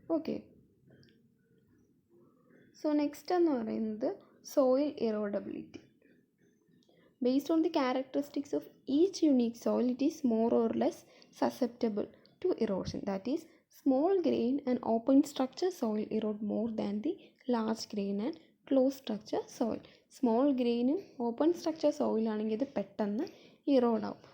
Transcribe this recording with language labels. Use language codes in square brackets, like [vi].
[ml] Okay, so next എന്ന് പറയുന്നത് soil ഇറോഡബിലിറ്റി. [en] Based on the characteristics of each unique soil, it is more or less susceptible to erosion. That is, small grain and open structure soil erode more than the large grain and closed structure soil. [ml] Small ഗ്രെയിനും open structure സോയിലാണെങ്കിൽ ഇത് പെട്ടെന്ന് ഇറോഡാവും.